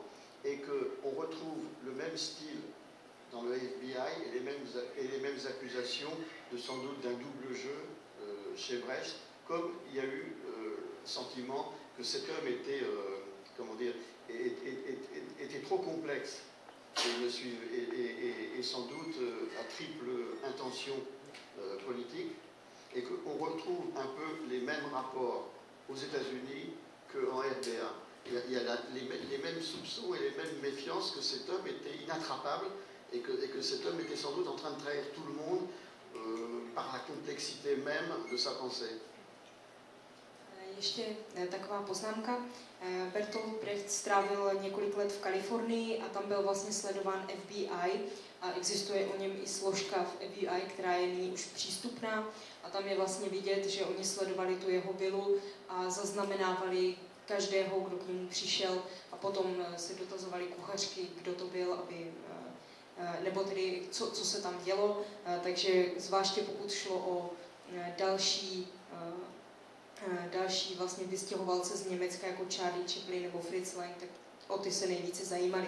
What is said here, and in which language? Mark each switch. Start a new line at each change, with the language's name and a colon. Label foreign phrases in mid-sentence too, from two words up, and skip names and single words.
French: Et qu'on retrouve le même style dans le FBI et les mêmes accusations de sans doute d'un double jeu chez Brecht, comme il y a eu sentiment que cet homme était, était trop complexe et sans doute à triple intention politique, et qu'on retrouve un peu les mêmes rapports aux États-Unis qu'en RDA. Il y a les mêmes soupçons et les mêmes méfiances que cet homme était inattrapable et que cet homme était sans doute en train de trahir tout le monde par la complexité même de sa pensée.
Czech: Ještě taková poznámka. Bertolt Brecht strávil několik let v Kalifornii a tam byl vlastně sledován FBI a existuje o něm i složka v FBI, která je nyní už přístupná, a tam je vlastně vidět, že oni sledovali tu jeho vilu a zaznamenávali každého, kdo k němu přišel, a potom se dotazovali kuchařky, kdo to byl, aby, nebo tedy co se tam dělo, takže zvláště pokud šlo o další vlastně vystěhovalce z Německa, jako Charlie Chaplin nebo Fritz Lang, tak o ty se nejvíce zajímali.